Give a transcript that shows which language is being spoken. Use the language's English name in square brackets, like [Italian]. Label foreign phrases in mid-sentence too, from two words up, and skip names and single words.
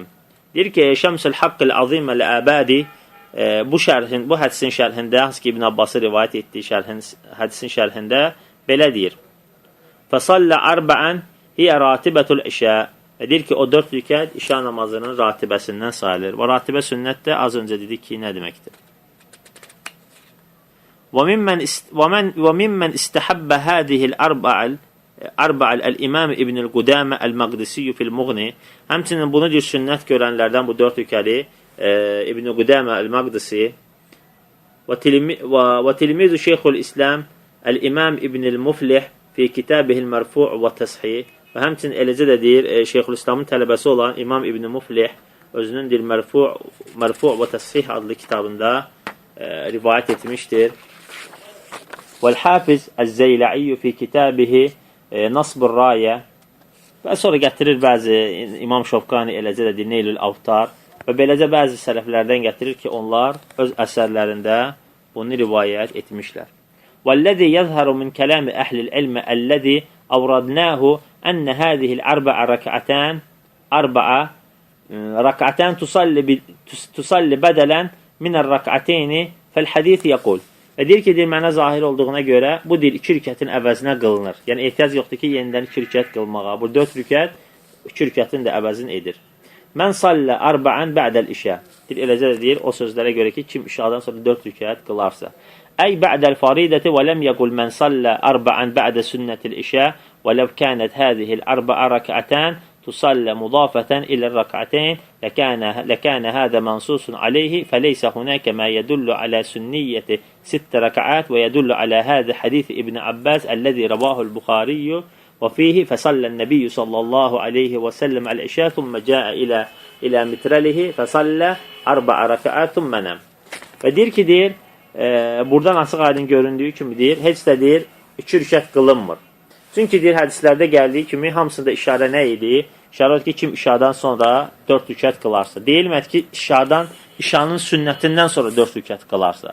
[Azerbaijani] Deyir ki, şəmsul haqqı əl-azim əl-əbədi bu hədisin şərhində, hansı ki İbn Abbas'ı rivayət etdiyi hədisin şərhində belə deyir. [Arabic] فصلى أربعا هي راتبة العشاء. [Azerbaijani] Deyir ki, o 4 rükət işə namazının ratibəsindən sayılır. Və ratibə sünnət də az öncə dedik ki, nə deməkdir? [Arabic] وممن استحب هذه الأربع الإمام ابن القدامة المقدسي في المغني. [Azerbaijani] Həmçinin bunu deyir sünnət görənlərdən bu 4 rükəli İbn Qudamə el-Maqdisi və [Arabic] تلميذ شيخ الإسلام الإمام [Azerbaijani] İbn el-Muflih [Arabic] في كتابه [Azerbaijani] merfu' və təshih. Və həmçinin eləcə də deyir Şeyxul İslamın tələbəsi olan İmam İbn Muflih özünün deyir merfu' və təshih adlı kitabında rivayət etmişdir. [Arabic] والحافظ الزيلعي في كتابه نصب الراية [Azerbaijani] Və sonra gətirir bəzi İmam Şofqani eləcə də deyir Neylül Avtar və beləcə bəzi sələflərdən gətirir ki, onlar öz əsərlərində bunu rivayət etmişlər. [Arabic] وَالَّذِي يَظْهَرُ مِنْ كَلَامِ أَهْلِ الْعِلْمِ الَّذِي أَوْرَدْنَاهُ أَنَّ هَذِهِ الْأَرْبَعَ رَكْعَتَانِ تُصَلِّ بَدَلًا مِنَ الرَّكْعَتَيْنِ فَالْحَدِيثِ يَقُولُ [Azerbaijani] Və deyir ki, mənə zahir olduğuna görə bu deyir 2 rükətin əvəzinə qılınır. Yəni ehtiyac yoxdur ki, yenidən 2 rükət qılmağa. Bu 4 rükət 2 rükətin də əvəzini edir. [Arabic] من صلى أربعا بعد العشاء. [Azerbaijani] Eləcə də deyir o sözlərə görə ki, kim işadan sonra 4 rükət qılarsa. [Arabic] أي بعد الفريضة ولم يقل من صلى أربعا بعد سنة العشاء ولو كانت هذه الأربع ركعات تصلى مضافة إلى الركعتين لكان هذا منصوص عليه فليس هناك ما يدل على سنية 6 ركعات ويدل على هذا حديث ابن عباس الذي رواه البخاري وفيه فصلى النبي صلى الله عليه وسلم العشاء ثم جاء إلى مترله فصلى 4 ركعات ثم نام. [Azerbaijani] Və deyir ki, deyir, buradan açıq aydın göründüyü kimi deyir, heç də deyir 2 rükət qılınmır. Çünki deyir hədislərdə gəldiyi kimi hamısında işarə nə idi? İşarə ki, kim işadan sonra 4 rükət qılarsa. Deyilmədi ki, işanın sünnətindən sonra 4 rükət qılarsa.